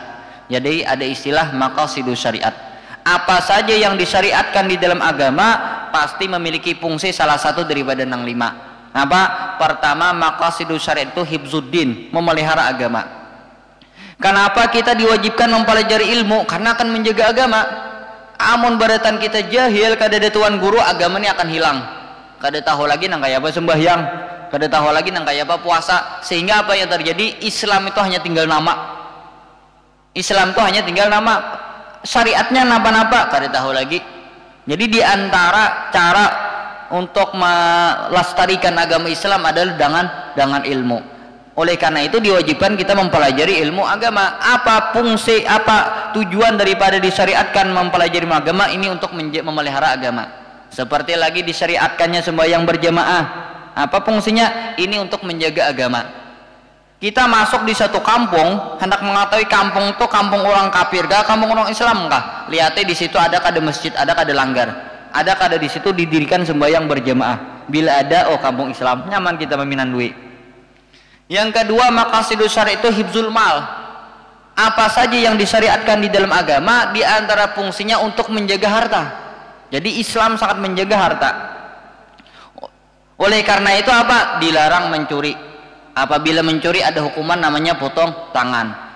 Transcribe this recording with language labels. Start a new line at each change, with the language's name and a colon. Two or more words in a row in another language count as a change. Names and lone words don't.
Indonesian: Jadi ada istilah
Arabic: مقاصد الشريعة.
Indonesian: Apa saja yang disyariatkan di dalam agama pasti memiliki fungsi salah satu daripada 5. Apa? Pertama,
Arabic: مقاصد الشريعة
Indonesian: itu hifzuddin, memelihara agama. Kenapa kita diwajibkan mempelajari ilmu? Karena akan menjaga agama.
Banjar: Amun baratan kita jahil kada ada tuan guru, agama ini akan hilang. Kada tahu lagi nang kaya apa sembahyang, kada tahu lagi nang kaya apa puasa.
Indonesian: Sehingga apa yang terjadi? Islam itu hanya tinggal nama. Islam itu hanya tinggal nama. Syariatnya napa-napa kada tahu lagi. Jadi di antara cara untuk melestarikan agama Islam adalah dengan ilmu. Oleh karena itu diwajibkan kita mempelajari ilmu agama. Apa fungsi, apa tujuan daripada disyariatkan mempelajari agama ini? Untuk memelihara agama. Seperti lagi disyariatkannya sembahyang berjamaah. Apa fungsinya? Ini untuk menjaga agama. Kita masuk di satu kampung, hendak mengetahui kampung itu kampung orang kafir kah, kampung orang Islam kah? Lihatnya di situ ada kada masjid, ada kada langgar, ada kada di situ didirikan sembahyang berjamaah. Bila ada, oh kampung Islam, nyaman kita meminan duit. Yang kedua,
Arabic: مقاصد الشارع'
Indonesian: itu
Arabic: حفظ المال.
Indonesian: Apa saja yang disyariatkan di dalam agama, di antara fungsinya untuk menjaga harta. Jadi Islam sangat menjaga harta. Oleh karena itu apa? Dilarang mencuri. Apabila mencuri ada hukuman namanya potong tangan.